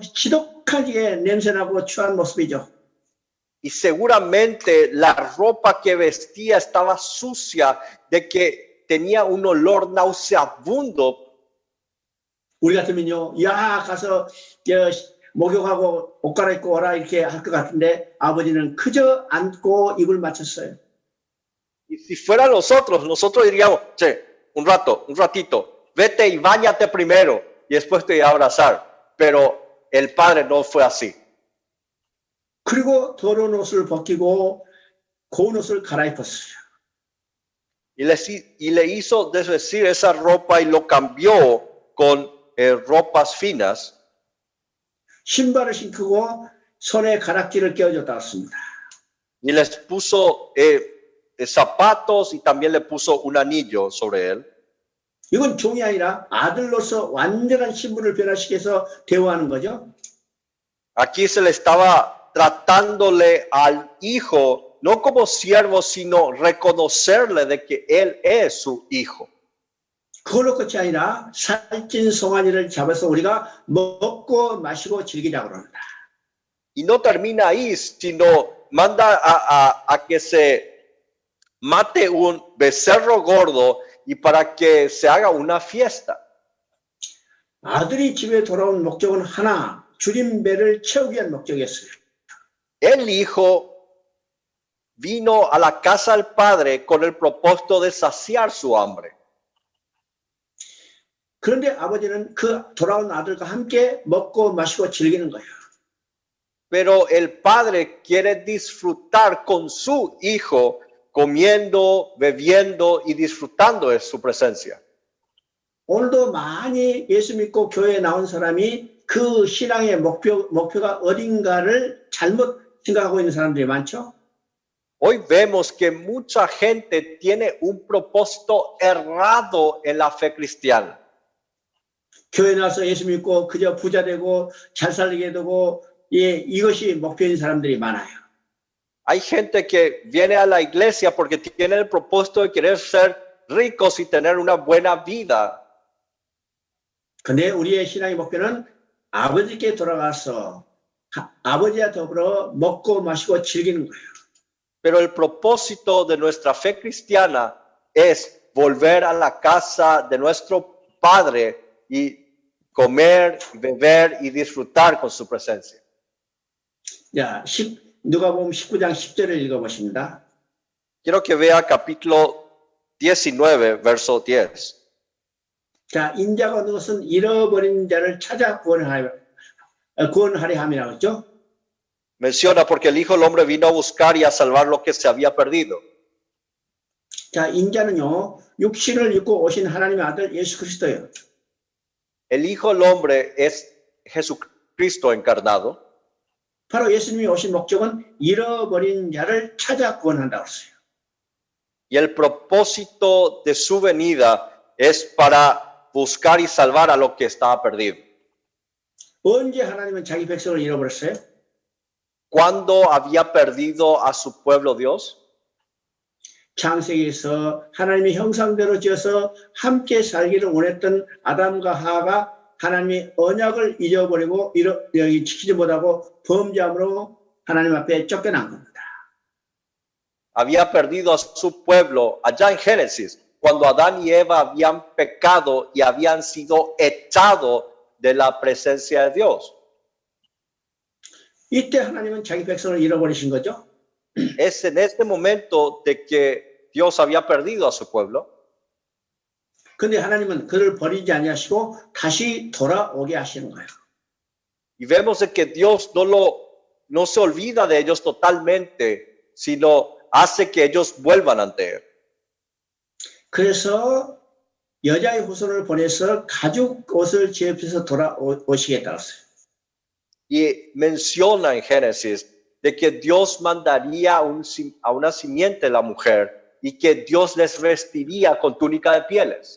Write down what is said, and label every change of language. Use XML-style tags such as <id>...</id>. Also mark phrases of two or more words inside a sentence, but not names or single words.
<ko>지독하게 냄새나고 추한 모습이죠.</ko> <es>Y seguramente la ropa que vestía estaba sucia, de que tenía un olor nauseabundo.</es> <ko>우리 같으면요, 야 가서 목욕하고 옷 갈아입고 오라 이렇게 할 것 같은데 아버지는 그저 안고 입을 맞췄어요.</ko> <es>Y si fuera nosotros diríamos, che, un ratito, vete y báñate primero y después te voy a abrazar. Pero el padre no fue así.</es> <ko>그리고 더러운 옷을 벗기고 고운 옷을 갈아입었어요.</ko> <es>Y le hizo desvestir esa ropa y lo cambió con ropas finas.</es> <ko>신발을 신고 손에 가락지를 껴줬다 왔습니다.</ko> <es>Y les puso zapatos y también le puso un anillo sobre él.</es> <ko>이건 종이 아니라 아들로서 완전한 신분을 변화시켜서 대우하는 거죠.</ko> <es>Aquí se le estaba tratándole al hijo no como siervo, sino reconocerle de que él es su hijo.</es> <ko>그걸로 끝이 아니라 살찐 송아지를 잡아서 우리가 먹고 마시고 즐기자고 합니다.</ko> <es>Y no termina ahí, sino manda a que se mate un becerro gordo y para que se haga una fiesta.</es> <ko>아들이 집에 돌아온 목적은 하나, 줄인 배를 채우기 위한 목적이었어요.</ko> <es>El hijo vino a la casa del padre con el propósito de saciar su hambre.</es> <ko>그런데 아버지는 그 돌아온 아들과 함께 먹고 마시고 즐기는 거예요.</ko> <es>Pero el padre quiere disfrutar con su hijo, comiendo, bebiendo y disfrutando de su presencia.</es> <ko>오늘도 많이 예수 믿고 교회에 나온 사람이 그 신앙의 목표가 어딘가를 잘못 생각하고 있는 사람들이 많죠.</ko> <es>Hoy vemos que mucha gente tiene un propósito errado en la fe cristiana.</es> <ko>교회 나와서 예수 믿고 그저 부자 되고 잘 살게 되고 이것이 목표인 사람들이 많아요.</ko> <es>Hay gente que viene a la iglesia porque tiene el propósito de querer ser ricos y tener una buena vida.</es> <ko>근데 우리의 신앙의 목표는 아버지께 돌아가서 아버지와 더불어 먹고 마시고 즐기는 거예요.</ko> <es>Pero el propósito de nuestra fe cristiana es volver a la casa de nuestro Padre y comer, beber y disfrutar con su presencia.</es> <ko>자, 누가복음 19장 10절을 읽어보십니다.</ko> <es>Quiero que vea capítulo 19, verso 10.</es> <ko>자, 인자가 오는 것은 잃어버린 자를 찾아 구원하려 함이라고 했죠.</ko> <es>Menciona porque el Hijo del Hombre vino a buscar y a salvar lo que se había perdido.</es> <ko>자, 인자는요, 육신을 입고 오신 하나님의 아들 예수 그리스도예요.</ko> <es>El Hijo del Hombre es Jesucristo encarnado.</es> <ko>바로 예수님이 오신 목적은 잃어버린 자를 찾아 구원한다고 했어요.</ko> <es>Y el propósito de su venida es para buscar y salvar a lo que estaba perdido.</es> <ko>언제 하나님은 자기 백성을 잃어버렸어요?</ko> <es>¿Cuándo había perdido a su pueblo Dios?</es> <ko>창세기에서 하나님의 형상대로 지어서 함께 살기를 원했던 아담과 하와가 하나님의 언약을 잊어버리고 지키지 못하고 범죄함으로 하나님 앞에 쫓겨난 겁니다.</ko> <es>Había perdido a su pueblo allá en Génesis, cuando Adán y Eva habían pecado y habían sido echados de la presencia de Dios.</es> <ko>이때 하나님은 자기 백성을 잃어버리신 거죠.</ko> <es>Es en este momento de que Dios había perdido a su pueblo.</es> <ko>근데 하나님은 그를 버리지 아니하시고 다시 돌아오게 하시는 거예요.</ko> <es>Y vemos de que Dios no se olvida de ellos totalmente, sino hace que ellos vuelvan ante Él.</es> <ko>그래서 여자의 후손을 보내서 가죽 옷을 제입해서 돌아오시겠다고 했어요.</ko> <es>Y menciona en Génesis de que Dios mandaría a una simiente de la mujer y que Dios les vestiría con túnica de pieles.</es>